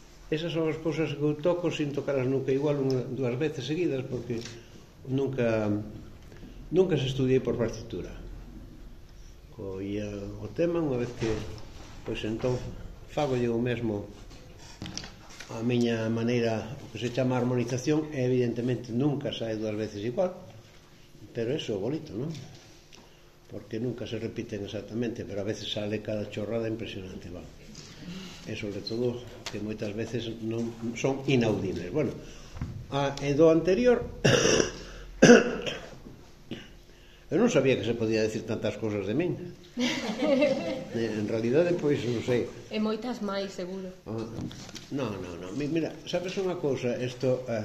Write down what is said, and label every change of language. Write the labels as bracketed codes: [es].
[gl] Esas son as cousas que eu toco sin tocarlas nunca, igual dúas veces seguidas, porque nunca se estudiei por partitura. Coía o tema unha vez que, pois entón, fago eu mesmo a miña maneira, o que se chama harmonización, é evidentemente nunca sae dúas veces igual, pero eso é bonito, non? [es] Porque nunca se repiten exactamente, pero a veces sale cada chorrada impresionante, va. [gl] E sobre todo que moitas veces non son inaudibles. Bueno, e do anterior eu non sabía que se podía decir tantas cousas de min. En realidad, pois, non sei. E moitas máis, seguro. Non. Mira, sabes unha cousa? Isto...